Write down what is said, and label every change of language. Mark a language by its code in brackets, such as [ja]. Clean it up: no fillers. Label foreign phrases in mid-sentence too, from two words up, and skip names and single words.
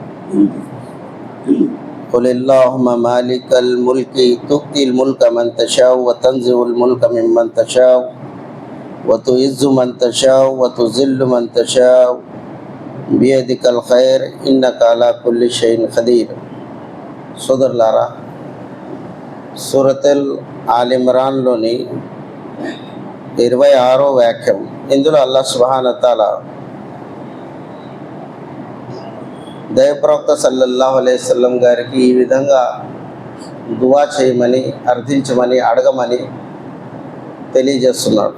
[ar] قل اللهم مالك الملك تؤتي الملك من تشاء وتنزع الملك ممن تشاء وتعز من تشاء وتذل من تشاء بيدك الخير إنك على كل شيء قدير. [te] సోదరులారా, సూరతుల్ ఆల్ ఇమ్రాన్లోని 26వ వాక్యం. ఇందులో అల్లాహ్ [ar] سبحانه وتعالى [te] దైవప్రవక్త [ar] صلى الله عليه وسلم [te] గారికి ఈ విధంగా దువా చేయమని, అర్థించమని, అడగమని తెలియజేస్తున్నాడు.